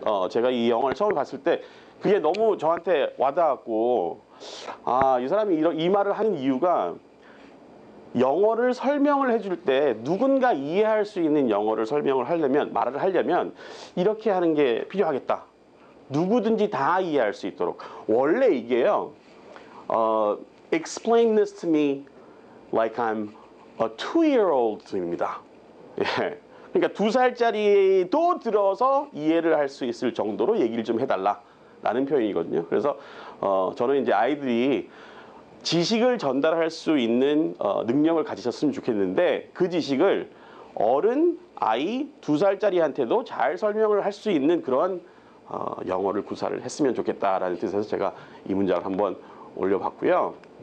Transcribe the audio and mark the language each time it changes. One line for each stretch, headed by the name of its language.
Korean: 제가 이 영화를 처음 봤을 때 그게 너무 저한테 와닿았고, 이 사람이 이 말을 하는 이유가, 영어를 설명을 해줄 때 누군가 이해할 수 있는 영어를 설명을 하려면, 말을 하려면 이렇게 하는 게 필요하겠다. 누구든지 다 이해할 수 있도록. 원래 이게요,
English: explain this to me like I'm a 2-year-old입니다.
Korean: 예. 그러니까 2살짜리도 들어서 이해를 할 수 있을 정도로 얘기를 좀 해달라라는 표현이거든요. 그래서 저는 이제 아이들이 지식을 전달할 수 있는 능력을 가지셨으면 좋겠는데, 그 지식을 어른, 아이 2살짜리한테도 잘 설명을 할 수 있는 그런 영어를 구사를 했으면 좋겠다라는 뜻에서 제가 이 문장을 한번 올려봤고요.